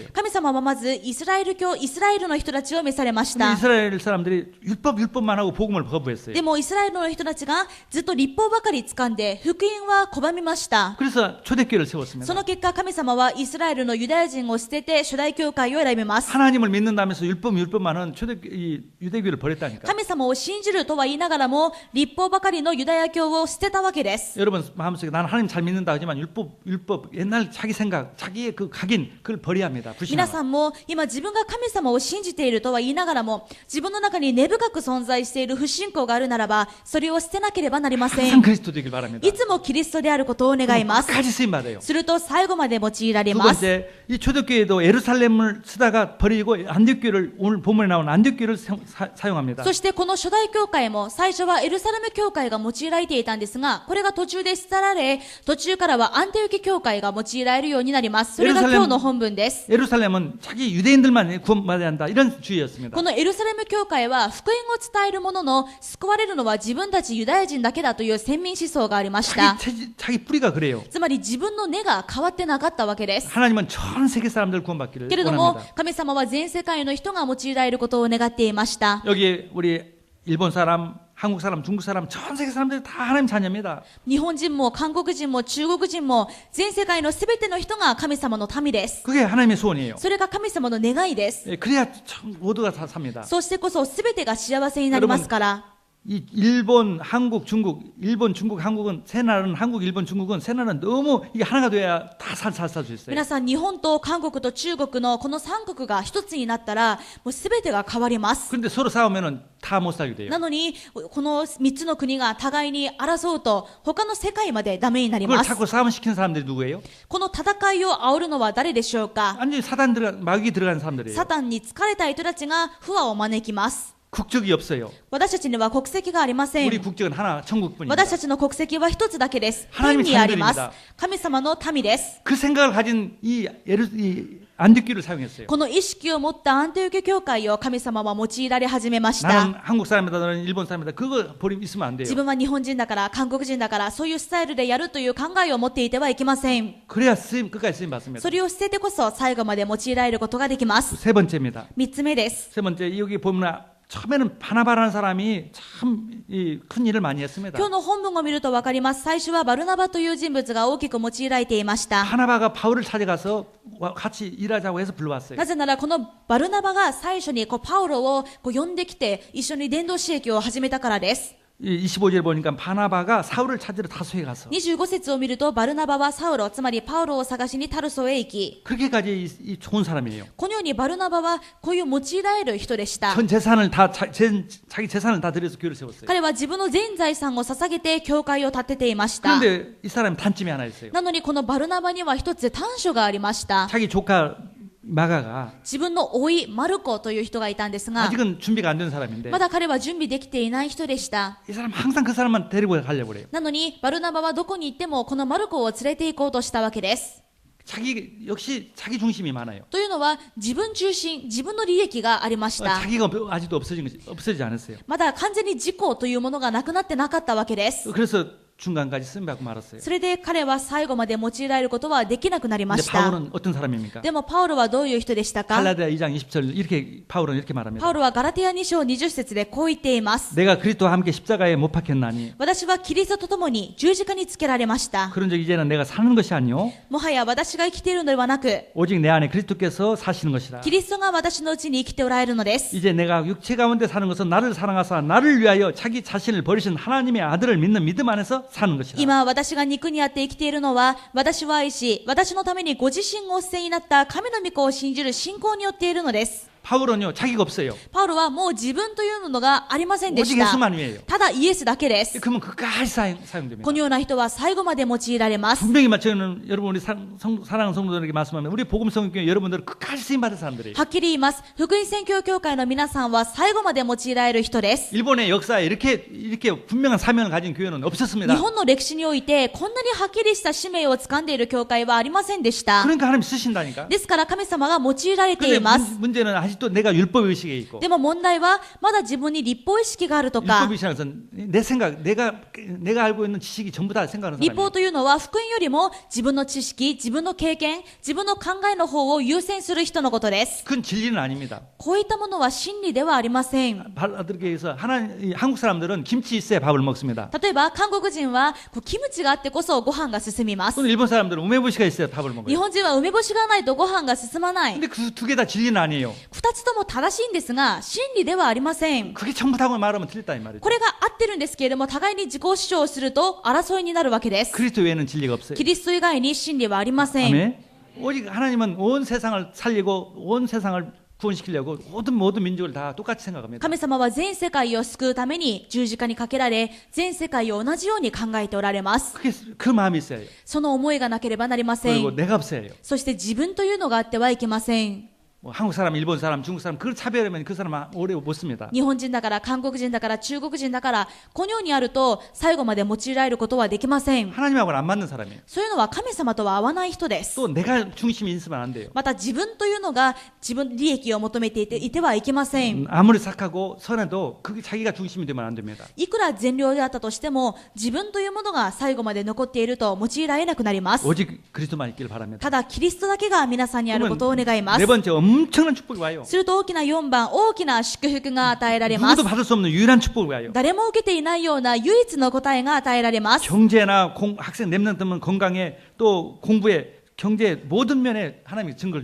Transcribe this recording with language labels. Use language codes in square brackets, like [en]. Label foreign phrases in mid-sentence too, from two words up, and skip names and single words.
[ja] 神様はまずイスラエルの人たちを召されまし [ko] 근데 [ja] た。 [ko] 이스라엘 사람들이 율법만 하고 복음을 거부했어요. [ja] でもイスラエルの人たちがずっと立法ばかり掴んで福音は拒みました。 [ko] 그래서 초대교회를 [ja] そ [ko] 세웠습니다. [ja] の結果神様はイスラエルのユダヤ人を捨てて初代教会を選びます。 [ko] 하나님을 믿는다면서 율법만 하는 유대교를 버렸다니까. [ja] 神様を信じるとは言いながらも立法ばかりのユダヤ教を捨てたわけです。 [ko] 여러분 마음속에 나는 하나님 잘 믿는다 하지만 율법 옛날 자기 생각 자기의 그 각인 그걸 버려야 합니다. [ja] 皆 [ko] 불신하고. [ja] さんも今自分が神様を信じているとは言いながらも自分の中に根深く存在している不信仰があるならばそれを捨てなければなりませ [ko] 항상 [ja] ん。 [ko] 그리스도 되길 바랍니다. [ja] いつもキリストであることを願います。 [ko] 끝까지 쓰임 받아요. [ja] すると最後まで用いられ [ko] 두 [ja] ます。 [ko] 번째 이 초대교회도 예루살렘을 쓰다가 버리고 안디옥교를 오늘 본문에 나온 안디옥교를 사용합니다. [ja] そしてこの初代教会も最初はエルサレム教会が用いられていたんですがこれが途中で捨てられ途中からはアンテオキ教会が用いられるようになります。ます。それが今日の本文です。 [ko] 예루살렘은 자기 유대인들만 구원받아야 한다 이런 주의였습니다. [ja] このエルサレム教会は福音を伝える者の救われるのは自分たちユダヤ人だけだという先民思想がありました。 [ko] 자기 뿌리가 그래요. [ja] つまり自分の根が変わってなかったわけです。 [ko] 하나님은 전 세계 사람들 구원받기를 [ja] けれども [ko] 원합니다. [ja] 神様は全世界の人が用いられることを願っていました。 [ko] 여기 우리 일본 사람, 한국 사람, 중국 사람, 전 세계 사람들이 다 하나님 자녀입니다. [ja] 日本人も韓国人も中国人も全世界のすべての人が神様の民です。 [ko] 그게 하나님의 소원이에요. [ja] それが神様の願いです。 [ko] 그래야 모두가 다 삽니다. [ja] そしてこそすべてが幸せになりますから。 [ko] 이 일본, 한국, 중국, 일본, 중국, 한국은 세 나라는 한국, 일본, 중국은 세 나라는 너무 이게 하나가 돼야 다 살 수 있어요. [ja] 皆さん日本と韓国と中国のこの3国が一つになったらもうすべてが変わります。 [ko] 그런데 서로 싸우면은 다 못 살게 돼요. [ja] なのにこの3つの国が互いに争うと他の世界までダメになり [ko] 그걸 [ja] ます。 [ko] 자꾸 싸움 시키는 사람들이 누구예요? [ja] この戦いを煽るのは誰でしょうか。 [ko] 완전히 사단 마귀 들어간 사람들이에요. [ja] サタンに疲れた人たちが不和を招きます。 [ko] 국적이 없어요. [ja] 私たちには国籍がありません。 [ko] 우리 국적은 하나, 천국뿐입니다. [ja] 私たちの国籍は一つだけです。 [ko] 하나님의 [ja] 天にあります。 [ko] 자녀들입니다. [ja] 神様の民です。 [ko] 그 생각을 가진 이 안디옥교를 사용했어요. [ja] この意識を持ったアンテオキ教会を神様は用いられ始めまし [ko] 나는 [ja] た。 [ko] 한국 사람이다, 너는 일본 사람이다. 그거 버리면 있으면 안 돼요. [ja] 自分は日本人だから韓国人だからそういうスタイルでやるという考えを持っていてはいけません。 [ko] 그래야 끝까지 쓰임 받습니다. [ja] それを捨ててこそ最後まで用いられることができます。 [ko] 세 번째입니다. [ja] 3 つ目です。 [ko] 세 번째 여기 보면 처음에는 바나바라는 사람이 참 큰 일을 많이 했습니다. [ja] 今日の本文を見ると分かります。最初はバルナバという人物が大きく用いられていました。 [ko] 바나바가 바울을 찾아가서 같이 일하자고 해서 불러왔어요. [ja] なぜならこのバルナバが最初にパウロを呼んできて一緒に伝道使役を始めたからです。 [ko] 25절 보니까 바나바가 사울을 찾으러 타소에 가서 [ja] 25 節を見るとバルナバはサウロ、つまりパウロを探しにタルソへ行き、 [ko] 그렇게까지 좋은 사람이에요. [ja] このようにバルナバはこういう用いられる人でした。 [ko] 전 재산을 다 자기 재산을 다 들여서 교회를 세웠어요. [ja] 彼は自分の全財産を捧げて教会を建てていました。 [ko] 그런데 이 사람이 단점이 하나 있어요. [ja] なのにこのバルナバには一つ短所がありました。 [ko] 자기 조카 마가가 [ja] 自分の甥マルコという人がいたんですが、 [ko] 아직은 준비가 안 된 사람인데 [ja] まだ彼は準備できていない人でした。 [ko] 이 사람 항상 그 사람만 데리고 가려고 그래요. [ja] なのにバルナバはどこに行ってもこのマルコを連れて行こうとしたわけです。 [ko] 역시 자기 중심이 많아요. [ja] というのは自分中心、自分の利益がありました。 [ko] 자기가 아직도 없어지지 않았어요. [ja] まだ完全に自己というものがなくなってなかったわけです。 [ko] 그래서 중간까지 쓰임받고 말았어요. [ja] それで彼は最後まで用いられることはできなくなりま [ko] 근데 [ja] した。 [ko] 바울은 어떤 사람입니까? [ja] でもパウロはどういう人でしたか。 [ko] 갈라디아 2장 20절 이렇게 바울은 이렇게 [ja] パ [ko] 말합니다. [ja] ウロはガラティア2章20節でこう言っています。 [ko] 내가 그리스도와 함께 십자가에 못 박혔나니 [ja] 私はキリストと共に十字架につけられました。 [ko] 그런즉 이제는 내가 사는 것이 아니요 [ja] もはや私が生きているのではなく、 [ko] 오직 내 안에 그리스도께서 사시는 것이라. [ja] キリストが私のうちに生きておられるのです。 [ko] 이제 내가 육체 가운데 사는 것은 나를 사랑하사 나를 위하여 자기 자신을 버리신 하나님의 아들을 믿는 믿음 안에서 사는 것이라. [ja] 今私が肉にあって生きているのは、私を愛し、私のためにご自身をお捨てになった神の御子を信じる信仰によっているのです。 [ko] 바울은요 자기가 없어요. [ja] パウロはもう自分というのがありませんで [ko] 오직 [ja] した。 [ko] 예수만이에요. [ja] ただイエスだけです。 [ko] 그러면 그까지 사용됩니다. [ja] このような人は最後まで用いられます。 [ko] 분명히 저는 여러분 우리 사랑하는 성도들에게 말씀하면 우리 복음성교회 여러분들은 그까지 쓰임 받은 사람들이에요. [ja] はっきり言います。福音宣教協会の皆さんは最後まで用いられる人です。 [ko] 일본의 역사에 이렇게 분명한 사명을 가진 교회는 없었습니다. [ja] 日本の歴史においてこんなにはっきりした使命を掴んでいる教会はありませんでした。 [ko] 그러니까 하나님 쓰신다니까. [ja] ですから神様が用いられて [ko] 근데 [ja] います。 [ko] 문제는 아직도 내가 율법 의식에 있고 [ja] でも問題はまだ自分に立法意識があるとか、 [ko] 율법 의식에서 내 생각, 내가 알고 있는 지식이 전부 다 생각하는 [ja] 立法 [ko] 사람이에요. [ja] というのは福音よりも自分の知識、自分の経験、自分の考えの方を優先する人のことです。 [ko] 그건 진리는 아닙니다. [ja] こういったものは真理ではありません。 [ko] 하나님께서 한국 사람들은 김치 있어야 밥을 먹습니다. [ja] 例えば韓国人はキムチがあってこそご飯が進みます。 [ko] 또는 일본 사람들은 우메보시가 있어야 밥을 [ja] 日 [ko] 먹어요. [ja] 本人は梅干しがないとご飯が進まない。 [ko] 근데 그 두 개 다 진리는 아니에요. [ja] 二つとも正しいんですが真理ではありません。 [ko] 그게 전부다고 말하면 틀렸다 이 말이죠. [ja] これが合ってるんですけれども、互いに自己主張をすると争いになるわけです。 [ko] 그리스도 외에는 진리가 없어요. [ja] キリスト以外に真理はありません。 [ko] 아멘. 오직 하나님은 온 세상을 살리고 온 세상을 구원시키려고 모든 민족을 다 똑같이 생각합니다. [ja] 神様は全世界を救うために十字架にかけられ、全世界を同じように考えておられます。 [ko] 그 마음이 있어야 해요. [ja] その思いがなければなりませ [ko] 그리고 [ja] ん。 [ko] 내가 없어야 해요. [ja] そして自分というのがあってはいけません。 [ko] 뭐 한국 사람, 일본 사람, 중국 사람 그걸 차별하면 그 사람은 오래 못 씁니다. [ja] 日本人だから韓国人だから中国人だからこのようにあると最後まで用いられることはできません。 [ko] 하나님하고는 안 맞는 사람이에요. [ja] そういうのは神様とは合わない人です。 [ko] 또 내가 중심이 있으면 안 돼요. [ja] また自分というのが自分利益を求めていてはいけません。 [ko] 아무리 착하고 선해도 그게 자기가 중심이 되면 안 됩니다. [ja] いくら善良であったとしても自分というものが最後まで残っていると用いられなくなります。 [ko] 오직 그리스도만 있기를 바랍니다. [ja] ただキリストだけが皆さんにあることを願いま [ko] 네 [ja] す。 [ko] 번째 엄청난 축복이 와요. [ja] すると大きな4番、大きな祝福が与えられま [ko] 누구도 [ja] す。 [ko] 받을 수 없는 유일한 축복이 와요. [ja] 誰も受けていないような唯一の答えが与えられます。 [ko] 경제나 학생 랩런트 면 건강에 또 공부에 경제 모든 면에 하나님이 증거를